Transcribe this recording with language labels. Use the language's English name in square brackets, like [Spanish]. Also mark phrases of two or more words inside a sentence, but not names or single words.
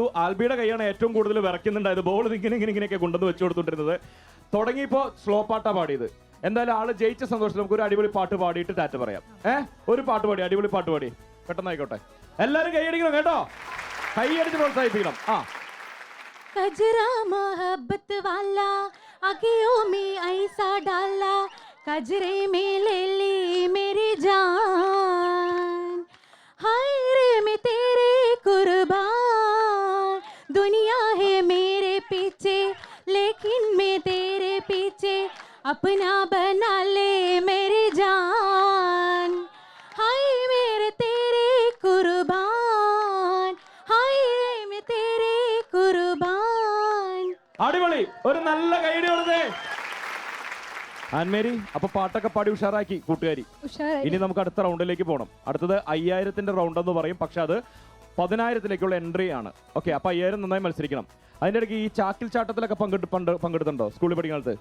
[Malayalam] ആൽബിയുടെ കൈയാണ് ഏറ്റവും കൂടുതൽ വിറയ്ക്കുന്നുണ്ടായത്. ബോൾ ഇങ്ങനെയൊക്കെ കൊണ്ടുവന്ന് വെച്ചു കൊടുത്തോണ്ടിരുന്നത്. തുടങ്ങിയപ്പോൾ സ്ലോ പാട്ടാ പാടിയത്. എന്തായാലും ആള് ജയിച്ച സന്തോഷത്തിൽ നമുക്ക് ഒരു അടിപൊളി പാട്ട് പാടിയിട്ട് ടാറ്റ പറയാം. ഒരു പാട്ട് പാടി, അടിപൊളി പാട്ട് പാടി. പെട്ടെന്നായിക്കോട്ടെ. എല്ലാരും കൈയടിക്കണം കേട്ടോ. കൈയടിച്ച് പ്രോത്സാഹിപ്പിക്കണം. [Hindi] कजरा मोहब्बत वाला आँखों में ऐसा डाला, कजरे में ले ली मेरी जान, हाय रे मैं तेरे कुर्बान, दुनिया है मेरे पीछे लेकिन मैं तेरे पीछे, अपना बना ले मेरी जान, हाय मेरे तेरे कुर्बान, हाय रे मैं तेरे कुर्बान. [Malayalam] അടിപൊളി. ഒരു നല്ല കൈയടി കൊടുത്തേ. ആൻമേരി അപ്പൊ പാട്ടൊക്കെ പാടി ഉഷാറാക്കി കൂട്ടുകാരി. ഉഷാറായി. ഇനി നമുക്ക് അടുത്ത റൗണ്ടിലേക്ക് പോകണം. അടുത്തത് 5000ന്റെ റൗണ്ട് എന്ന് പറയും, പക്ഷെ അത് 10,000ത്തിലേക്കുള്ള എൻട്രി ആണ്. ഓക്കെ, അപ്പൊ 5000 നന്നായി മത്സരിക്കണം. അതിന്റെ ഇടയ്ക്ക് ഈ ചാക്കിൽ ചാട്ടത്തിലൊക്കെ പങ്കെടുത്തുണ്ടോ സ്കൂളിൽ പഠിക്കുന്ന കാലത്ത്?